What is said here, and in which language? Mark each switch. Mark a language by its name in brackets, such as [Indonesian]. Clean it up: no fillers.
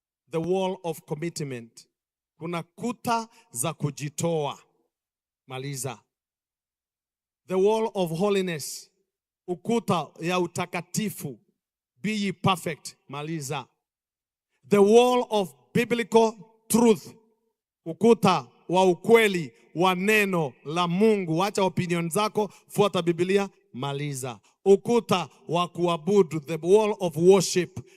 [English] The wall of commitment. [Swahili] Kuna kuta za kujitoa. Maliza. [English] The wall of holiness. [Swahili] Ukuta ya utakatifu. [English] Be ye perfect. [Swahili] Maliza. [English] The wall of biblical truth. [Swahili] Ukuta wa ukweli wa neno la Mungu. Acha opinion zako, fuata Biblia. Maliza. Ukuta wa kuabudu, [English] the wall of worship.